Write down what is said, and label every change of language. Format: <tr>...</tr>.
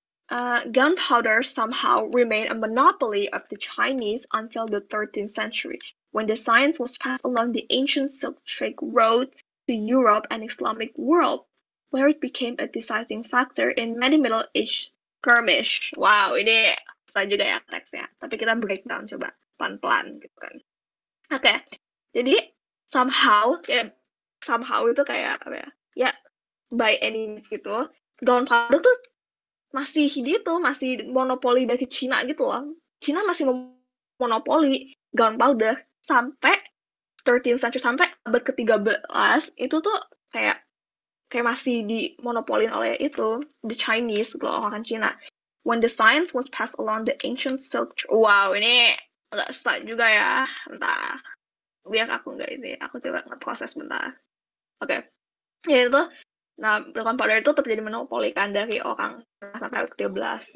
<en>Gunpowder somehow remained a monopoly of the Chinese until the 13th century, when the science was passed along the ancient Silk Trade Road to Europe and Islamic world, where it became a deciding factor in many Middle Age skirmish.</en> <id>Wow, ini susah juga ya teksnya. Tapi kita breakdown coba pelan-pelan gitu kan. Oke, jadi somehow itu kayak apa ya?</id> <en>Ya, by any means gitu.</en> <id>Gunpowder tuh masih monopoli dari Cina gitu loh. Cina masih monopoli gunpowder sampai 13th century, sampai abad ke-13 itu tuh kayak masih dimonopolin oleh itu</id> <en>the Chinese</en> <id>gitu loh, orang Cina.</id> <en>When the science was passed along the ancient Silk Road.</en> <id>Wow, ini agak susah juga ya. Bentar. Biar aku coba nge-proses bentar. Oke. Ya itu. Nah, gunpowder itu tetap jadi monopoli kan dari orang sampai abad ke-13.</id>